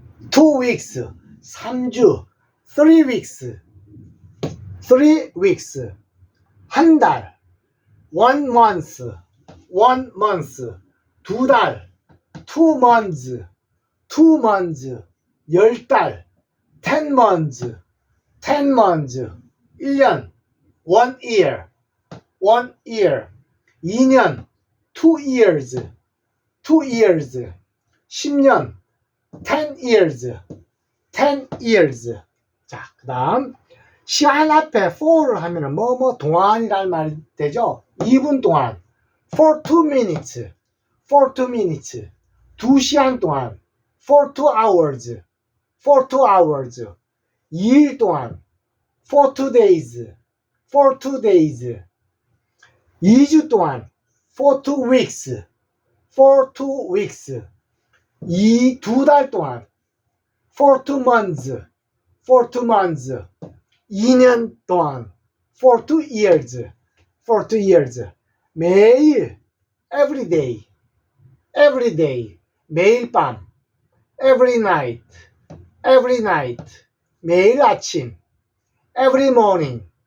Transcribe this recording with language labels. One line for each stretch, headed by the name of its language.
English: 2 weeks, 3주, 3 weeks, 3 weeks,
Korean: 한 달,
English: 1 month, 1 month,
Korean: 두 달,
English: 2 months, 2 months, 10달, 10 months, 10 months, 1년, 1 year, 1 year, 2년, 2 years, 2 years, 10년, 10 years, 10 years.
Korean: 자, 그 다음 시간 앞에 for를 하면은 동안이라는 말이 되죠. 2분 동안,
English: for 2 minutes, for 2 minutes,
Korean: 2시간 동안,
English: for 2 hours, for 2 hours,
Korean: 2일 동안,
English: for 2 days, for 2 days,
Korean: 2주 동안,
English: for 2 weeks, for 2 weeks, 2달 동안, for 2 months, for 2 months, 2년 동안, for 2 years, for 2 years, 매일, every day, every day,
Korean: 매일 밤,
English: every night, every night,
Korean: 매일 아침,
English: every morning,